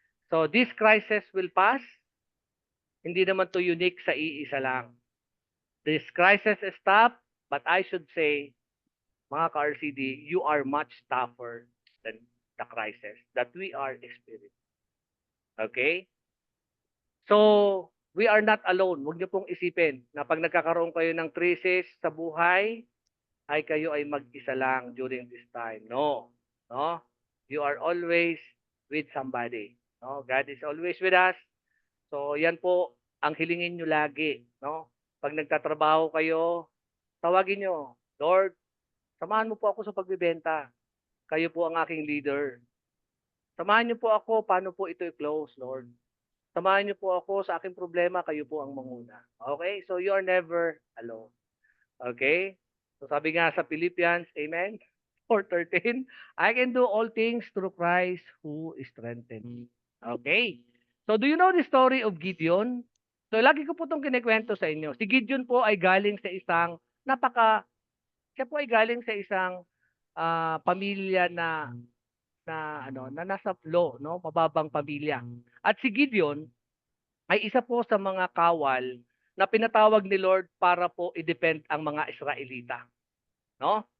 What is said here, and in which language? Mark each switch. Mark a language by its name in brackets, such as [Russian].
[English] So this crisis will pass. [Filipino] Hindi naman to unique sa iisa lang. [English] This crisis is tough, but I should say, mga ka-RCD, you are much tougher than the crisis that we are experiencing. Okay? So, we are not alone. [Filipino] Huwag niyo pong isipin na pag nagkakaroon kayo ng crisis sa buhay, ay kayo ay mag-isa lang [English] during this time. No. No? You are always with somebody. No? God is always with us. [Filipino] So, yan po ang hilingin nyo lagi. No? Pag nagtatrabaho kayo, tawagin nyo, Lord, samahan mo po ako sa pagbibenta. Kayo po ang aking leader. Samahan niyo po ako, paano po ito i-close, Lord? Samahan niyo po ako sa aking problema, kayo po ang manguna. [English] Okay? So, you are never alone. Okay? [Filipino] So, sabi nga sa Philippians, Amen? [English] 4:13, I can do all things through Christ who strengthens me. Okay? So, do you know the story of Gideon? [Filipino] So, lagi ko po itong kinikwento sa inyo. Si Gideon po ay galing sa isang siya po ay galing sa isang pamilya na na ano na nasa low, no, mababang pamilya. At si Gideon ay isa po sa mga kawal na pinatawag ni Lord para po i-defend ang mga Israelita, no?